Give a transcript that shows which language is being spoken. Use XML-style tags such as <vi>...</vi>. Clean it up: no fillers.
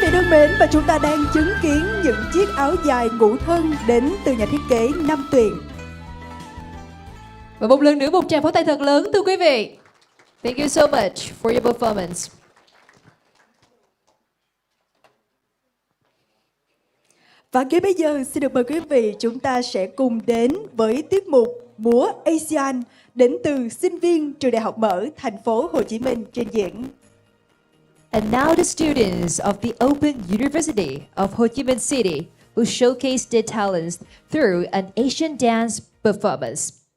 <vi>mến, và chúng ta đang chứng kiến những chiếc áo dài ngũ thân đến từ nhà thiết kế Năm Tuyền. Và một lần nữa một tràng pháo tay thật lớn thưa quý vị.</vi> <en>Thank you so much for your performance.</en> <vi>Và ngay bây giờ xin được mời quý vị chúng ta sẽ cùng đến với tiết mục múa ASEAN đến từ sinh viên trường Đại học Mở thành phố Hồ Chí Minh trình diễn.</vi> <en>And now the students of the Open University of Ho Chi Minh City will showcase their talents through an Asian dance performance.</en>